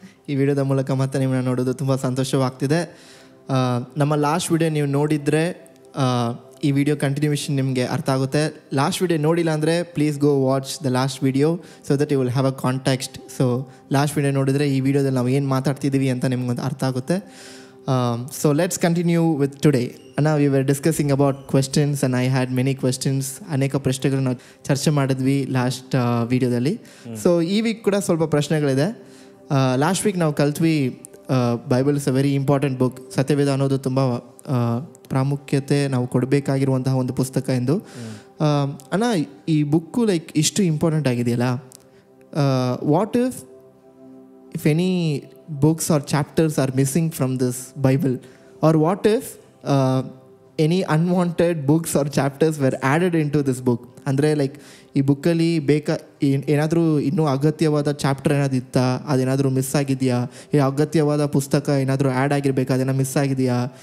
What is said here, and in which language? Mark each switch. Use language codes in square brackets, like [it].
[kn] ಈ ವಿಡಿಯೋದ ಮೂಲಕ ಮತ್ತೆ ನಿಮ್ಮನ್ನ ನೋಡೋದು ತುಂಬ ಸಂತೋಷವಾಗ್ತಿದೆ. ನಮ್ಮ ಲಾಸ್ಟ್ ವಿಡಿಯೋ ನೀವು ನೋಡಿದರೆ ಈ ವಿಡಿಯೋ ಕಂಟಿನ್ಯೂಷನ್ ನಿಮಗೆ ಅರ್ಥ ಆಗುತ್ತೆ. ಲಾಸ್ಟ್ ವಿಡಿಯೋ ನೋಡಿಲ್ಲ ಅಂದರೆ [en] Please go watch the last video so that you will have a context. [kn] So last video ನೋಡಿದರೆ ಈ ವಿಡಿಯೋದಲ್ಲಿ ನಾವು ಏನು ಮಾತಾಡ್ತಿದ್ದೀವಿ ಅಂತ ನಿಮ್ಗೊಂದು ಅರ್ಥ ಆಗುತ್ತೆ. [en] So let's continue with today. Now we were discussing about questions and I had many questions. [kn] ಅನೇಕ ಪ್ರಶ್ನೆಗಳನ್ನ ಚರ್ಚೆ ಮಾಡಿದ್ವಿ ಲಾಸ್ಟ್ ವಿಡಿಯೋದಲ್ಲಿ. ಸೊ ಈ ವೀಕ್ ಕೂಡ ಸ್ವಲ್ಪ ಪ್ರಶ್ನೆಗಳಿದೆ. ಲಾಸ್ಟ್ ವೀಕ್ ನಾವು ಕಲ್ತ್ವಿ [en] Bible is a very important book. [kn] ಸತ್ಯವೇದ ಅನ್ನೋದು ತುಂಬ ಪ್ರಾಮುಖ್ಯತೆ ನಾವು ಕೊಡಬೇಕಾಗಿರುವಂತಹ ಒಂದು ಪುಸ್ತಕ ಎಂದು. [en] ಅಣ್ಣ, [kn] ಈ ಬುಕ್ಕು ಲೈಕ್ ಇಷ್ಟು ಇಂಪಾರ್ಟೆಂಟ್ ಆಗಿದೆಯಲ್ಲ, [en] What if any books or chapters are missing from this Bible, or what if any unwanted books or chapters were added into this book? [kn] ಅಂದರೆ ಲೈಕ್ ಈ ಬುಕ್ಕಲ್ಲಿ ಏನಾದರೂ ಇನ್ನೂ ಅಗತ್ಯವಾದ ಚಾಪ್ಟರ್ ಏನಾದ್ರು ಇತ್ತಾ, ಅದೇನಾದರೂ ಮಿಸ್ ಆಗಿದೆಯಾ? ಈ ಅಗತ್ಯವಾದ ಪುಸ್ತಕ ಏನಾದರೂ ಆ್ಯಡ್ ಆಗಿರಬೇಕಾ, ಅದೇನೋ ಮಿಸ್ ಆಗಿದೆಯಾ?